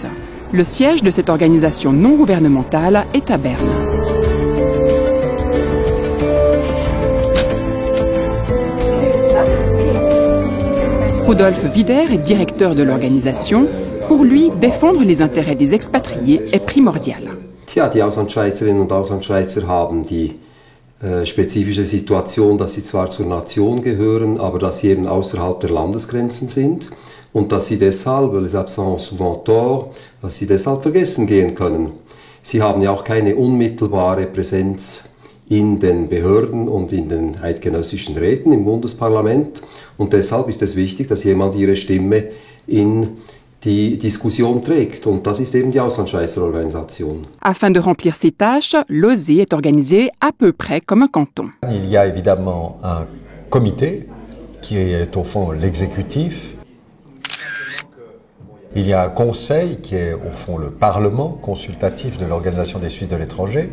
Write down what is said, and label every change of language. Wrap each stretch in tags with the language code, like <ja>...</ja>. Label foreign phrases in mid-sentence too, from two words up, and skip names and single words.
<fr>Le siège de cette organisation non gouvernementale est à Berne. Rudolf Wider est directeur de l'organisation. Pour lui, défendre les intérêts des expatriés est primordial.</fr> <de>Tja, die Auslandschweizerinnen und Auslandschweizer haben die spezifische Situation, dass sie zwar zur Nation gehören, aber dass sie eben außerhalb der Landesgrenzen sind und dass sie deshalb,</de> <fr>les absents souvent tort,</fr> <de>dass sie deshalb vergessen gehen können. Sie haben ja auch keine unmittelbare Präsenz in den Behörden und in den eidgenössischen Räten im Bundesparlament und deshalb ist es wichtig, dass jemand ihre Stimme in die Diskussion trägt. Und das ist eben die Auslandschweizer Organisation.</de> <fr>Afin de remplir ces tâches, l'OSE est organisé à peu près comme un canton. Il y a évidemment un comité qui est au fond l'exécutif. Il y a un conseil qui est au fond le parlement consultatif de l'Organisation des Suisses de l'étranger.</fr>